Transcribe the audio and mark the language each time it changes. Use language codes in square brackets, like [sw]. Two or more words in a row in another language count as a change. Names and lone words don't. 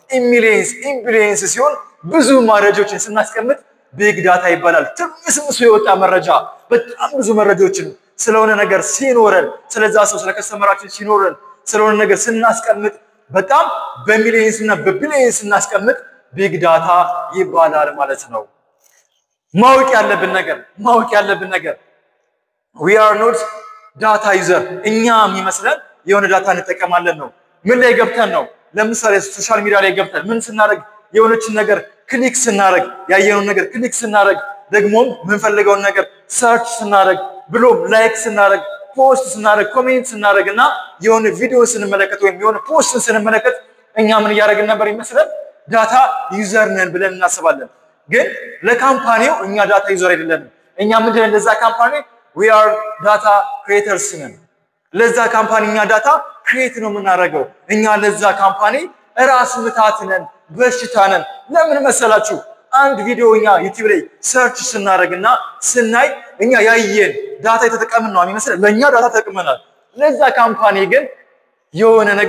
[am] ኢምቢሊየንስ ሲሆን ብዙ መረጃዎችን ስናስቀምጥ [en] big data [am] ይባላል ትምስምሱ የወጣ መረጃ በጣም ብዙ መረጃዎችን ስለሆነ ነገር ሲኖረን ስለዛ ሰው ስለከስተመራችን ሲኖረን ስለሆነ ነገር ስናስቀምጥ በጣም በሚሊየንስ እና በቢሊየንስ ስናስቀምጥ [en] big data [am] ይባላል ማለት ነው ማወቅ ያለብን ነገር [en] we are not data user [am] እኛ የሚመስለን የሆነ ዳታ እንጠቀማለን ነው ምን ላይ ገብተን ነው ለምሳሌ [en] social media [am] ላይ ገብተን ምን ስናደርግ የሆነችን ነገር ክሊክ ስናደርግ ያየነውን ነገር ክሊክ ስናደርግ ደግሞ ምን ፈልገውን ነገር ሰርች ስናደርግ ብሎም ላይክ ስናደርግ ፖስት ስናደርግ ኮሜንት ስናደርግና የሆነ ቪዲዮ ስንመለከት ወይም የሆነ ፖስት ስንመለከት እኛ ምን ያደርግን ነበር ይመስላል [en] data user [am] ነን ብለን እናስባለን ግን ለካምፓኒው እኛ [en] data user [am] አይደለም እኛ ምንድነው ለዛ ካምፓኒ [en] we are data creators [am] ነን ለዛ ካምፓኒ እኛ [en] data create [am] ነው የምናደርገው እኛ ለዛ ካምፓኒ ራስ ምታት ነን በሽታ ነን ለምን መሰላችሁ አንድ ቪዲዮ እኛ ዩቲዩብ ላይ ሰርች ስናደርግና ስናይ እኛ ያየን ዳታ የተጠቀምን ነው የሚመስለው ለኛ ዳታ ተጠቅመናል ለዛ ካምፓኒ ግን የሆነ ነገር